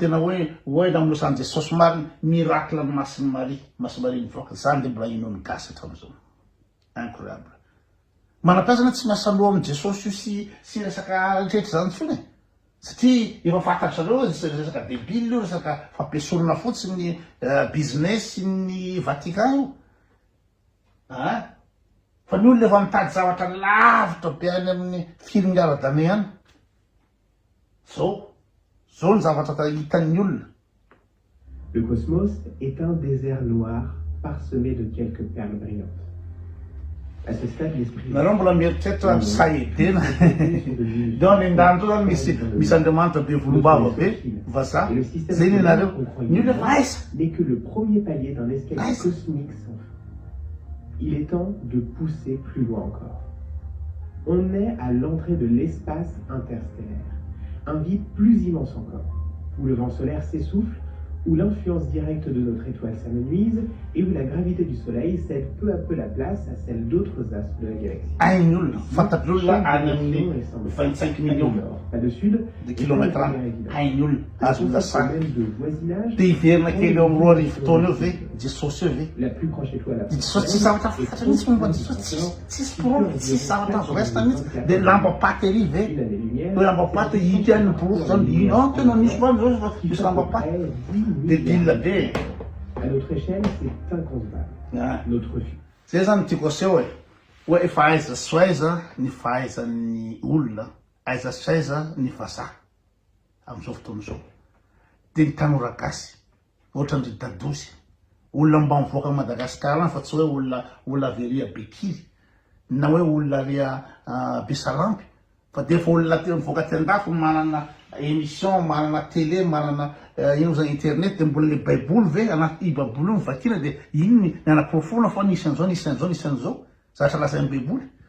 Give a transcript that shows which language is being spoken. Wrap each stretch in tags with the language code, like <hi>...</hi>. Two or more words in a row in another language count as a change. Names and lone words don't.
<mg>tena hoe namonosany jesosy marina miracle ny masiny Marie mivoaka zany dia mbola ino ny gasy hatramin'izao incroyable manam-pahaizana tsy miasa loha amin' jesosy io sy resaka rehetra zany foana satria efa fantatra zareo resaka debile io resaka fampiasorana fotsiny business ny Vatican io fa ny olona efa mitady zavatra lavitra be any amin'ny filmy ara-dame ihany zao ny zavatra hitan'ny olona.</mg> <fr>le cosmos est un désert noir parsemé de quelques perles brillantes. À ce stade, l'esprit</fr> <mg>nareo mbola mieritreritra ny saedena deo any an-dany tao zany misy andriamanitra be volombava be vazaha zay ny nareo ny olona efa aiza</mg> <fr>n'est que le premier palier d'un escalier Nice. cosmique sans fin. Il est temps de pousser plus loin encore. On est à l'entrée de l'espace interstellaire, un vide plus immense encore, où le vent solaire s'essouffle, où l'influence directe de notre étoile s'amenuise et où la gravité du Soleil cède peu à peu la place à celle d'autres astres de la galaxie.</fr> <mg>hainy olona fantatry olona any</mg> <fr>Chaque</fr> <mg>amin'ny</mg> <fr>dimension est semblable. 25 Pas de millions nord, pas de sud, de et kilomètres pas de</fr> <mg>any</mg> <fr>lumière évidente.</fr> <mg>hainy olona azo</mg> <fr>Le concept</fr> <mg>milasana</mg> <fr>même de voisinage</fr> <mg>dia hiverina kely eo amin'ny roa arivo taona eo ve jesosy eo ve</mg> <fr>la plus proche étoile à</fr> <mg>jesosy tsy zavatra fantatra mihitsy momba jesosy tsisy porofo tsisy zavatra azo resita mihitsy dia lambapaty ery ve hoe lambapaty hity any ny porofo zany ino tena nisy many zao misy lambapaty dia dila be</mg> <fr>À notre échelle, c'est inconcevable. Notre vue.</fr> <mg>zay zany tiako aseho hoe efa aiza sy aiza ny fahaizan'ny olona aiza sy aiza ny vazaha amin'izao fotoana izao dia ny tanora gasy ohatra ny dadozy olona mba mivoaka Madagasikara any fa tsy hoe olona averia Bekiry na hoe olona ria Besarampy fa dia efa olona mivoaka ty-andafy manana émission manana télé manana ino zany internet dia mbola le baiboly ve anaty baiboly io mivakina dia ino ny anaprofona fa nisy an'izao nisy an'izao zavatra lazain'ny baiboly</mg>